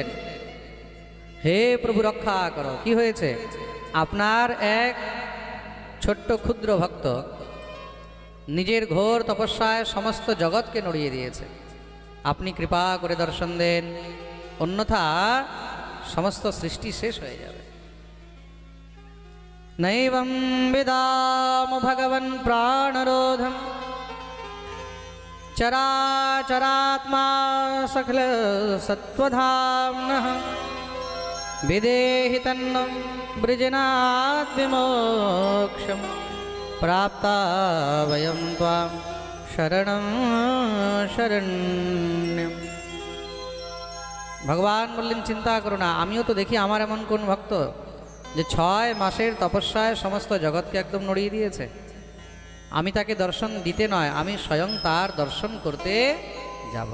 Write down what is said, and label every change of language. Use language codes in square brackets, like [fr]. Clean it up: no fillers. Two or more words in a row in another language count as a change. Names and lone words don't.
[bn] হে প্রভু রক্ষা করো। কি হয়েছে? আপনার এক ছোট্ট ক্ষুদ্র ভক্ত নিজের ঘোর তপস্যায় সমস্ত জগৎকে নড়িয়ে দিয়েছে। আপনি কৃপা করে দর্শন দেন, অন্যথা সমস্ত সৃষ্টি শেষ হয়ে যাবে। [sa] নৈবং বিদাম ভগবন প্রাণরোধম চরাচরাত্মা সখল সত্ত্বধাম্নঃ বিদেহি তন্নম বৃজনাৎ বিমোক্ষম প্রাপ্তা বয়ম ত্বাম শরণং শরণ্যম। [bn] ভগবান বললেন, চিন্তা করো না, আমিও তো দেখি আমার এমন কোন ভক্ত যে 6 মাসের তপস্যায় সমস্ত জগৎকে একদম নড়িয়ে দিয়েছে। আমি তাকে দর্শন দিতে নয়, আমি স্বয়ং তার দর্শন করতে যাব।